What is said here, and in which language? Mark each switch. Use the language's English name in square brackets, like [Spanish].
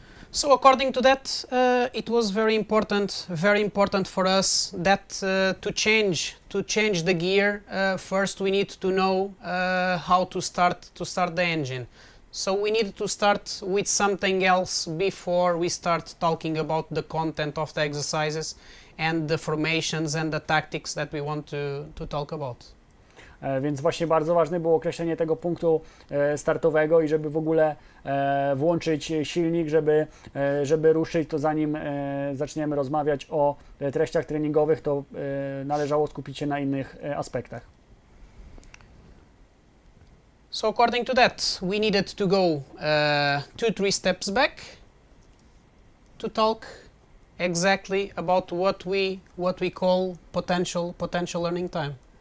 [English] So according to that, it was very important for us that to change the gear, first we need to know how to start the engine. So we need to start with something else before we start talking about the content of the exercises and the formations and the tactics that we want to talk about. [Polish] Więc właśnie bardzo ważne było określenie tego punktu startowego i żeby w ogóle włączyć silnik, żeby ruszyć, to zanim zaczniemy rozmawiać o treściach treningowych, to należało skupić się na innych aspektach. [English] So according to that, we needed to go 2-3 steps back to talk exactly about what we call potential learning time.